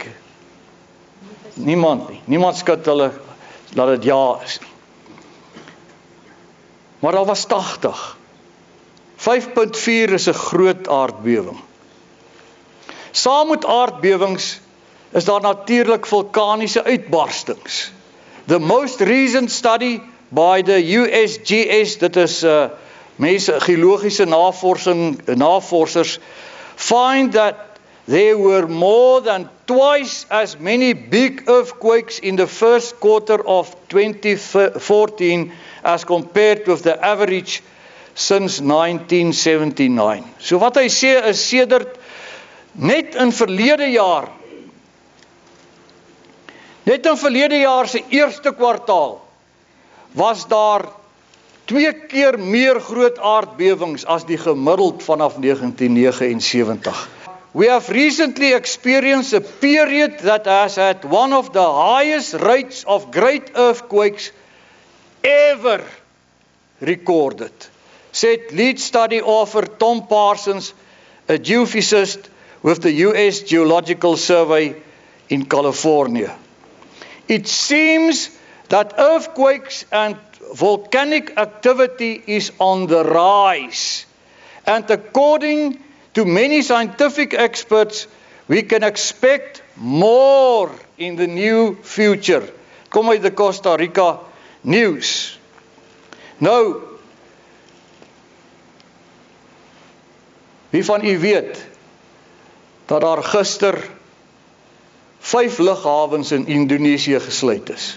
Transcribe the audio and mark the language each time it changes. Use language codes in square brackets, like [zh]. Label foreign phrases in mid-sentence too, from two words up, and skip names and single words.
[af] Niemand nie, niemand skud hulle dat dit ja is nie. Maar daar was 80. 5.4 is 'n groot aardbewing. Saam met aardbewings is daar natuurlik vulkaniese uitbarstings. [en] The most recent study by the USGS, [af] dit is mense geologiese navorsers, [en] find that there were more than twice as many big earthquakes in the first quarter of 2014 as compared with the average since 1979. [af] So wat hy sê is sedert net in verlede jaar se eerste kwartaal was daar 2 keer meer groot aardbewings as die gemiddeld vanaf 1979. [en] We have recently experienced a period that has had one of the highest rates of great earthquakes ever recorded, said lead study author Tom Parsons, a geophysicist with the US Geological Survey in California. It seems that earthquakes and volcanic activity is on the rise, and according to many scientific experts, we can expect more in the new future. [af] Kom uit die Costa Rica News. Nou, wie van u weet dat daar gister 5 lughawens in Indonesië gesluit is?